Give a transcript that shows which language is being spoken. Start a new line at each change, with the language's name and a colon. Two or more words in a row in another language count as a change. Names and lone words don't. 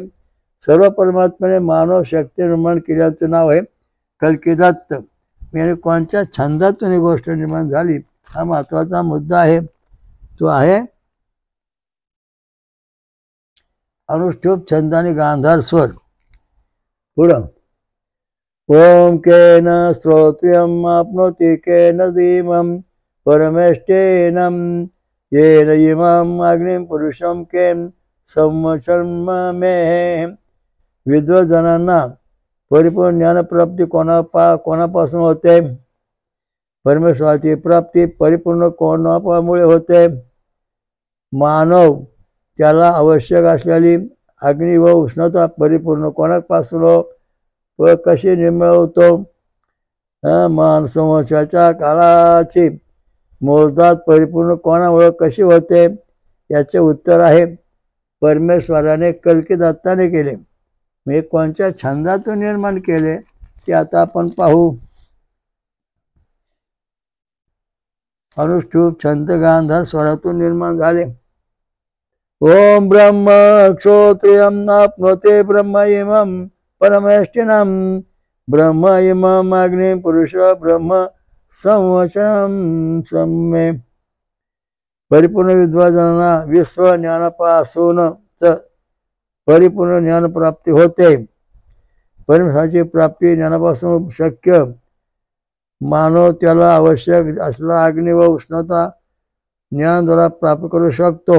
Marathi: सर्व परमात्म्याने मानव शक्ती निर्माण केल्याचं नाव आहे कल्कीदत्त. म्हणजे कोणत्या छंदातून ही गोष्ट निर्माण झाली हा महत्त्वाचा मुद्दा आहे. तो आहे अनुष्ठुप छंद आणि गांधार स्वर.
Sanskrit: पुढं ओम केन श्रोत्रियम आपनोति केन धीमं परमेष्ठेनं येन इमं अग्निं पुरुषं केन संवत्सरं मे.
Marathi: विद्वजनांना परिपूर्ण ज्ञानप्राप्ती कोणापासून होते? परमेश्वराची प्राप्ती परिपूर्ण कोणामुळे होते? मानव त्याला आवश्यक असलेली अग्नी व उष्णता परिपूर्ण कोणापासून व कशी मिळवतो? मानसंवत्सराच्या काळाची मोजदाद परिपूर्ण कोणामुळे कशी होते? याचे उत्तर आहे परमेश्वराने कल्की दत्ताने केले. मी कोणत्या छंदातून निर्माण केले ते आता आपण पाहू. अनुष्ठुप छंद गांधार स्वरातून निर्माण झाले.
Sanskrit: ओम ब्रह्म क्षोत्रियम आपनोते ब्रह्म इमं परमेष्ठिनं ब्रह्म इमं अग्नि पुरुष ब्रह्म संवत्सरं सम्मे.
Marathi: परिपूर्ण विद्वानांना विश्व ज्ञानापासून परिपूर्ण ज्ञानप्राप्ती होते. परमेश्वराची प्राप्ती ज्ञानापासून शक्य. मानव त्याला आवश्यक असलेला अग्नी व उष्णता ज्ञानाद्वारा प्राप्त करू शकतो.